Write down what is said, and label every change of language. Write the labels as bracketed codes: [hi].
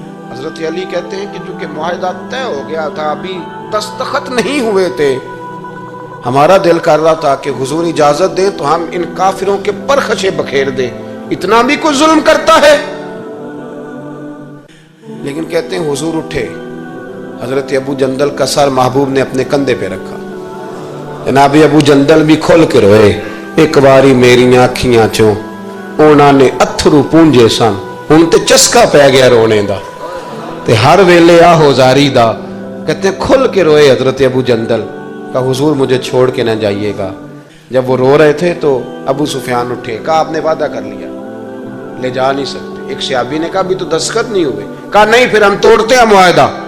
[ur] حضرت علی کہتے ہیں کہ چونکہ معاہدہ طے ہو گیا تھا, ابھی دستخط نہیں ہوئے تھے, ہمارا دل کر رہا تھا کہ حضور اجازت دیں تو ہم ان کافروں کے پرخچے بکھیر دیں, اتنا بھی کوئی ظلم کرتا ہے. لیکن کہتے ہیں حضور اٹھے, حضرت ابو جندل کا سر محبوب نے اپنے کندھے پہ رکھا. جناب ابو جندل بھی کھل کے روئے. [pa] ایک باری میری آنکھیاں چوں اونا نے اتھرو پونجے سن, ہن تے چسکا پہ گیا رونے دا, تے ہر ویلے آہو زاری دا. [ur] کہتے ہیں کھل کے روئے حضرت ابو جندل, کہا حضور مجھے چھوڑ کے نہ جائیے گا. جب وہ رو رہے تھے تو ابو سفیان اٹھے, کہا آپ نے وعدہ کر لیا, لے جا نہیں سکتے. ایک صحابی نے کہا بھی تو دستخط نہیں ہوئے. کہا نہیں, پھر ہم توڑتے ہیں معاہدہ.